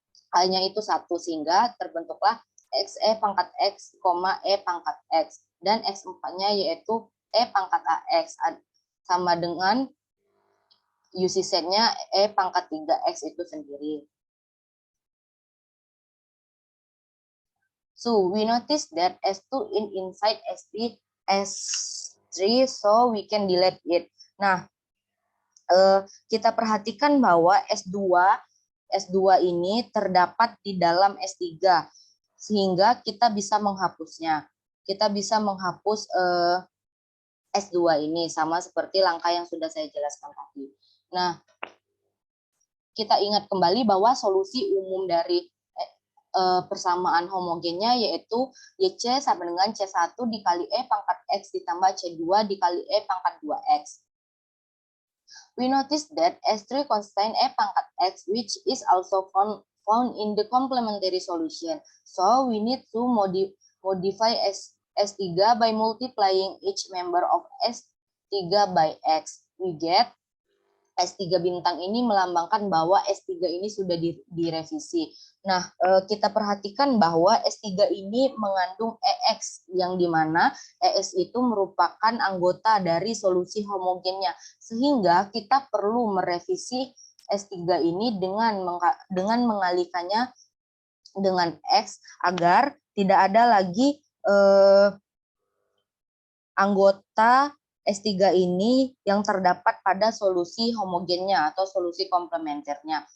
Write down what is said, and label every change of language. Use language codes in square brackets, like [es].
[id] A-nya itu 1, sehingga terbentuklah X E pangkat X, E pangkat X. Dan X4-nya yaitu E pangkat AX, sama dengan UC set-nya E pangkat 3X itu sendiri. [en] So, we notice that S2 inside S3, so we can delete it. [id] Nah, kita perhatikan bahwa S2 ini terdapat di dalam S3, sehingga kita bisa menghapusnya. Kita bisa menghapus S2 ini, sama seperti langkah yang sudah saya jelaskan tadi. Nah, kita ingat kembali bahwa solusi umum dari persamaan homogennya, yaitu YC sama dengan C1 dikali E pangkat X ditambah C2 dikali E pangkat 2X. [en] We notice that S3 contain [id] E pangkat X, [en] which is also found in the complementary solution. So we need to modify S3 by multiplying each member of S3 by X. We get [id] S3 bintang ini melambangkan bahwa S3 ini sudah direvisi. Nah, kita perhatikan bahwa S3 ini mengandung EX, yang dimana EX itu merupakan anggota dari solusi homogennya. Sehingga kita perlu merevisi S3 ini dengan mengalikannya dengan X agar tidak ada lagi anggota S3 ini yang terdapat pada solusi homogennya atau solusi komplementernya.